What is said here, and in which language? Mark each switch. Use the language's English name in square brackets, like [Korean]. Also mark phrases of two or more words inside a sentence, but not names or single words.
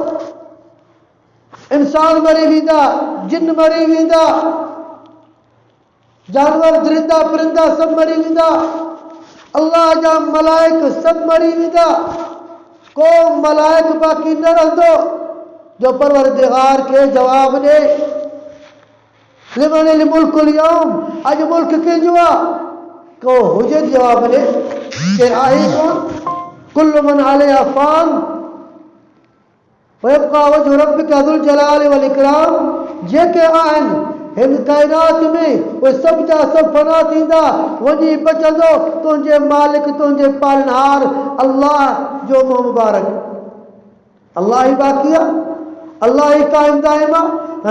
[Sindhi] इंसान मरी वेंदा, जिन मरी वेंदा, जानवर दरिंदा परिंदा सभु मरी वेंदा, अल्लाह जा मलाइक सभु मरी वेंदा, को मलाइक बाक़ी न रहंदो जो परवरदिगार खे जवाब ॾे। [Arabic] لمن الملك اليوم, [Sindhi] अॼु मुल्क कंहिंजो आहे? को हुजे जवाब ॾे, केरु आहे कोन। [Arabic] كل من عليها فان ويبقى وجه ربك ذو الجلال والإكرام. [Sindhi] जेके आहिनि हिन काइनात में उहे सभु जा सभु फना थींदा, वञी बचंदो तुंहिंजे मालिक, तुंहिंजे पालनहार अल्लाह जो मुंहुं मुबारक। अल्लाह ई बाक़ी आहे, अल्लाह ई क़ाइम दाइम आहे।